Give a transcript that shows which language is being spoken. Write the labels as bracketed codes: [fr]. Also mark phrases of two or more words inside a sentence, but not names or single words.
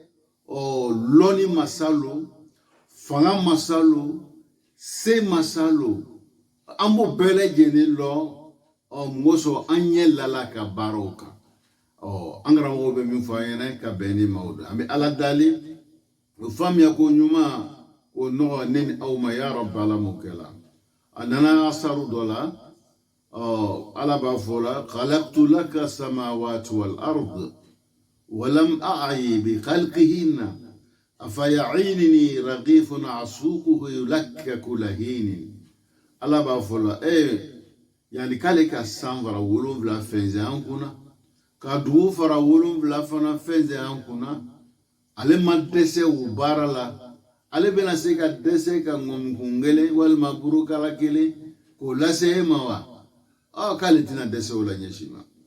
[bm] lɔnni masa lo fanga masa lo se masa lo an b'o bɛɛ lajɛlen lɔ mɔgɔ sɔrɔ an ɲɛ lala ka baaraw kan an karamɔgɔ bɛ min fɔ an ɲɛna ka bɛn ni maaw don an bɛ ala dali o faamuya ko ɲuman o nɔgɔ ne ni aw ma [ar] يا ربي [bm] ala m'o kɛla a nana asaru dɔ la [ar] ala b'a fɔ لا خلقت لك السماوات والأرض ولم أعي بخلقهن أفيعيني رغيف أسوقه يلكك [bm] lahinin ala b'a fɔ la yani k'ale ka san fara 7 fɛnsɛn an kunna ka dugu fara 7 fana fɛnsɛn an kunna ale ma dɛsɛ o baara la ale bɛna se ka dɛsɛ ka ŋɔmikun kelen walima burukala kelen k'o lase e ma wa k'ale tɛna dɛsɛ o la ɲɛsi ma